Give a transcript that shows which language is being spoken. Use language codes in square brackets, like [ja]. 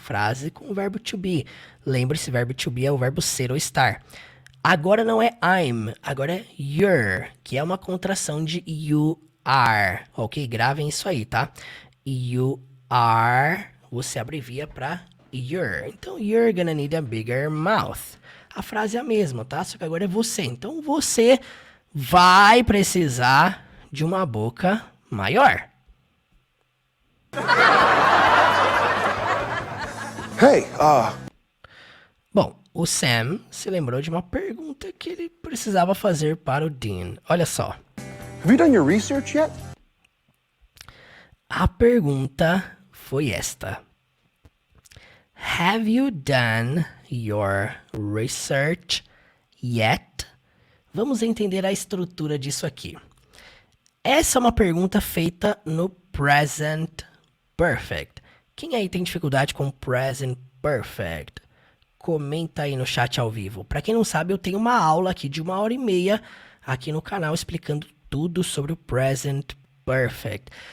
[pt] Frase com o verbo to be. Lembre-se, verbo to be é o verbo ser ou estar. Agora não é I'm, agora é you're, que é uma contração de [en] you are. [pt] Ok? Gravem isso aí, tá? [en] You are, [pt] você abrevia para you're. [en] Então, you're gonna need a bigger mouth. [pt] A frase é a mesma, tá? Só que agora é você. Então, você vai precisar de uma boca maior. [en] Hey, [pt] Bom, o Sam se lembrou de uma pergunta que ele precisava fazer para o Dean. Olha só. [en] have you done your research yet? [pt] A pergunta foi esta. [en] Have you done your research yet? [pt] Vamos entender a estrutura disso aqui. Essa é uma pergunta feita no present perfect. Quem aí tem dificuldade com present perfect? Comenta aí no chat ao vivo. Para quem não sabe, eu tenho uma aula aqui de 1h30 aqui no canal explicando tudo sobre o present perfect.